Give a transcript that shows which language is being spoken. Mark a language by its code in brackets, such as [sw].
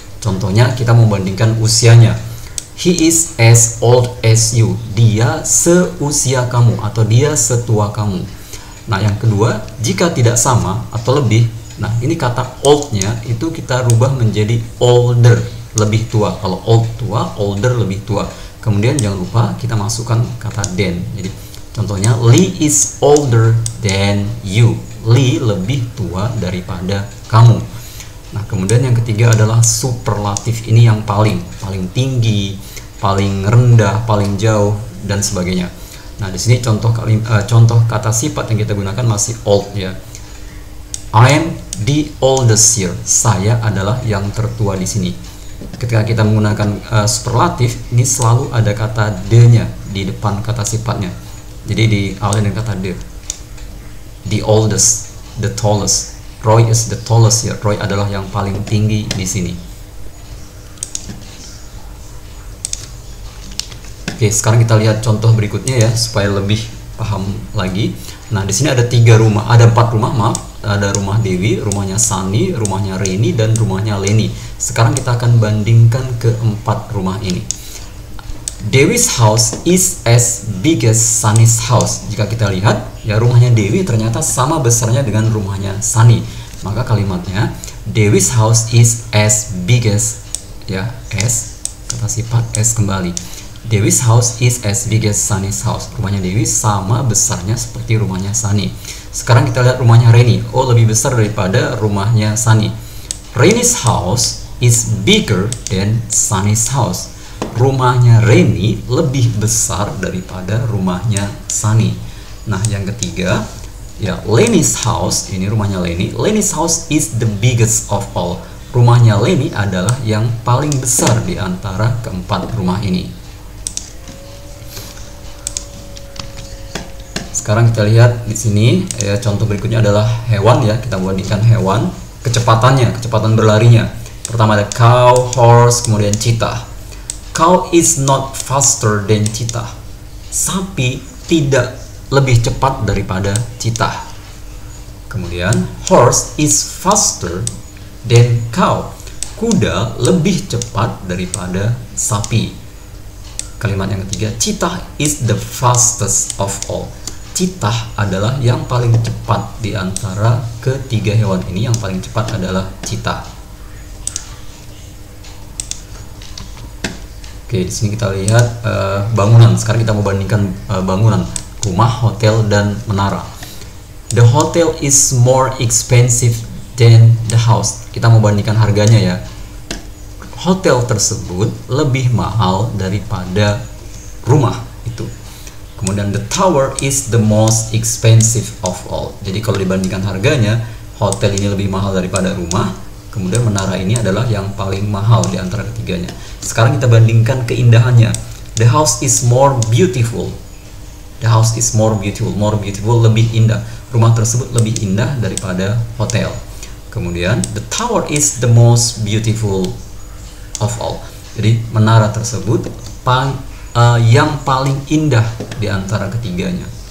[id] Contohnya kita membandingkan usianya. [en] He is as old as you. [id] Dia seusia kamu atau dia setua kamu. Nah, yang kedua, jika tidak sama atau lebih, nah, ini kata old-nya itu kita rubah menjadi older, lebih tua. Kalau old tua, older lebih tua. Kemudian jangan lupa kita masukkan kata than. Jadi contohnya, [en] Lee is older than you. [id] Lee lebih tua daripada kamu. Nah, kemudian yang ketiga adalah superlatif. Ini yang paling tinggi, paling rendah, paling jauh dan sebagainya. Nah, di sini contoh kata sifat yang kita gunakan masih old ya. [en] I am the oldest here. [id] Saya adalah yang tertua di sini. Ketika kita menggunakan superlatif, ini selalu ada kata the-nya di depan kata sifatnya. Jadi diawali dengan kata the. [en] The oldest, the tallest. Roy is the tallest here. [id] Roy adalah yang paling tinggi di sini. Oke, sekarang kita lihat contoh berikutnya ya, supaya lebih paham lagi. Nah, di sini ada 3 rumah, ada 4 rumah, maaf. Ada rumah Dewi, rumahnya Sunny, rumahnya Reni, dan rumahnya Lenny. Sekarang kita akan bandingkan ke-4 rumah ini. [en] Dewi's house is as big as Sunny's house. [id] Jika kita lihat, ya rumahnya Dewi ternyata sama besarnya dengan rumahnya Sunny. Maka kalimatnya, [en] Dewi's house is as big as, ya, as, [id] kata sifat as kembali. [en] Dewi's house is as big as Sunny's house. [id] Rumahnya Dewi sama besarnya seperti rumahnya Sunny. Sekarang kita lihat rumahnya Reni. Oh, lebih besar daripada rumahnya Sunny. [en] Reni's house is bigger than Sunny's house. [id] Rumahnya Reni lebih besar daripada rumahnya Sunny. Nah, yang ketiga, ya, [en] Lenny's house, [id] ini rumahnya Lenny. [en] Lenny's house is the biggest of all. [id] Rumahnya Lenny adalah yang paling besar di antara ke-4 rumah ini. Sekarang kita lihat di sini ya, contoh berikutnya adalah hewan ya. Kita bandingkan hewan, kecepatan berlarinya. Pertama ada cow, horse, kemudian cheetah. [en] Cow is not faster than cheetah. [id] Sapi tidak lebih cepat daripada cheetah. Kemudian [en] horse is faster than cow. [id] Kuda lebih cepat daripada sapi. Kalimat yang ketiga, [en] cheetah is the fastest of all. [id] Cheetah adalah yang paling cepat di antara ketiga hewan ini. Yang paling cepat adalah cheetah. Oke, di sini kita lihat bangunan. Sekarang kita mau bandingkan bangunan, rumah, hotel, dan menara. [en] The hotel is more expensive than the house. [id] Kita mau bandingkan harganya ya. Hotel tersebut lebih mahal daripada rumah itu. Kemudian [en] the tower is the most expensive of all. [id] Jadi kalau dibandingkan harganya, hotel ini lebih mahal daripada rumah. Kemudian menara ini adalah yang paling mahal di antara ketiganya. Sekarang kita bandingkan keindahannya. [en] The house is more beautiful. The house is more beautiful. More beautiful, [id] lebih indah. Rumah tersebut lebih indah daripada hotel. Kemudian [en] the tower is the most beautiful of all. [id] Jadi menara tersebut yang paling indah di antara ketiganya.